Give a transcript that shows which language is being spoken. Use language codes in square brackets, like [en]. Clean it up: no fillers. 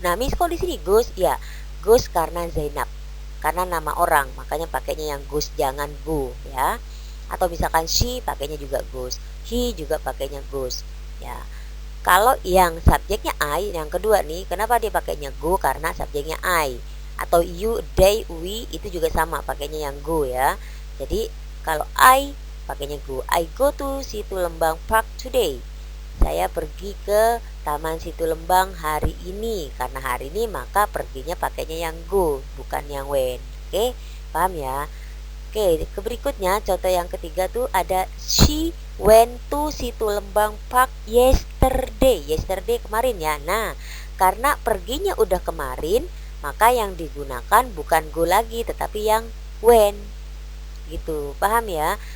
[id] Nah, Miss kok di sini goes? Ya, goes karena Zainab. Karena nama orang, makanya pakainya yang goes, jangan go, ya. Atau misalkan she pakainya juga goes. He juga pakainya goes, ya. Kalau yang subjeknya I, yang kedua nih, kenapa dia pakainya go? Karena subjeknya I. Atau you, they, we itu juga sama pakainya yang go ya. Jadi kalau I pakainya go. [en] I go to Situ Lembang Park today. [id] Saya pergi ke Taman Situ Lembang hari ini. Karena hari ini maka perginya pakainya yang go, bukan yang when. Oke, paham ya? Oke, ke berikutnya contoh yang ketiga tuh ada [en] she went to Situ Lembang Park yesterday. [id] Yesterday kemarin ya. Nah, karena perginya udah kemarin, maka yang digunakan bukan go lagi tetapi yang when. Gitu. Paham ya?